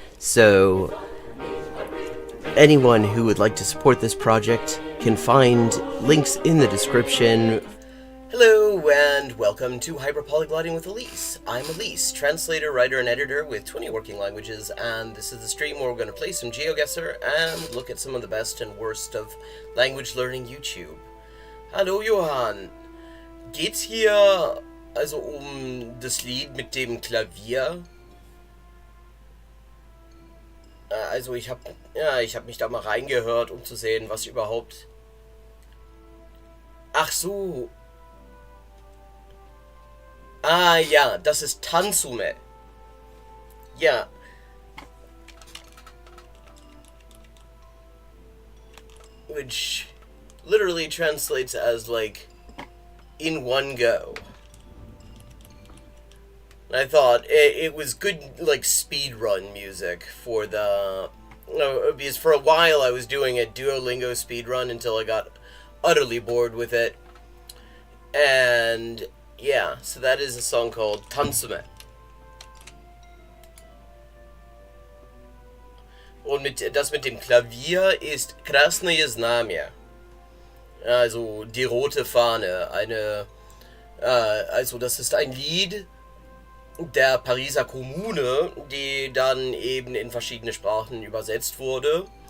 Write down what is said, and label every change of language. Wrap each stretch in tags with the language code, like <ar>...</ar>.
<en>So anyone who would like to support this project can find links in the description. Hello and welcome to Hyperpolyglotting with Elise. I'm Elise, translator, writer, and editor with 20 working languages, and this is the stream where we're going to play some Geoguessr and look at some of the best and worst of language learning YouTube.</en> <de>Hallo Johann, geht's hier also das Lied mit dem Klavier? Also ich hab mich da mal reingehört, um zu sehen, was überhaupt... Ach so. Ah ja, das ist Tanzume. Ja.</de> <en>Which literally translates as like in one go. And I thought it was good like speed run music for the because for a while I was doing a Duolingo speed run until I got utterly bored with it. And yeah, so that is a song called Tanzume.</en> <de>Und das mit dem Klavier ist Krasnaya Znamya. Also die rote Fahne. Also das ist ein Lied der Pariser Kommune, die dann eben in verschiedene Sprachen übersetzt wurde.</de>